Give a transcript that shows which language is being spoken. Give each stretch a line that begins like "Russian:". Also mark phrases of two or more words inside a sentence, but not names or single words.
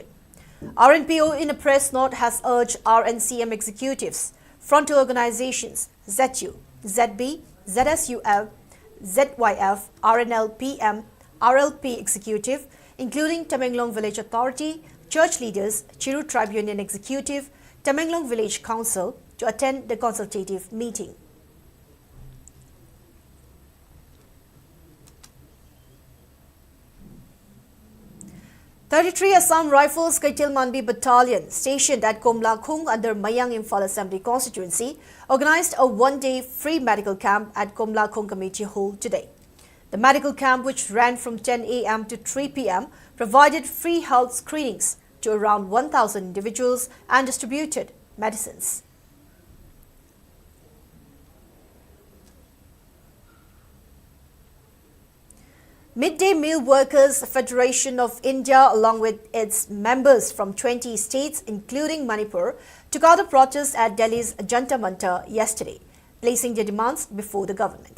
English: RNPO in a press note has urged RNCM executives, frontal organizations, ZU, ZB, ZSUL, ZYF, RNLPM, RLP executive, including Tamenglong Village Authority, church leaders, Chiru Tribe Union Executive, Tamenglong Village Council to attend the consultative meeting. "33 Assam Rifles Kaitil Manbi Battalion, stationed at Komlakhung under Mayang Imphal Assembly constituency, organized a one-day free medical camp at Komlakhung Community Hall today. The medical camp, which ran from 10 a.m. to 3 p.m., provided free health screenings to around 1,000 individuals and distributed medicines. Midday Meal Workers Federation of India, along with its members from 20 states, including Manipur, took out a protest at Delhi's Jantar Mantar yesterday, placing their demands before the government.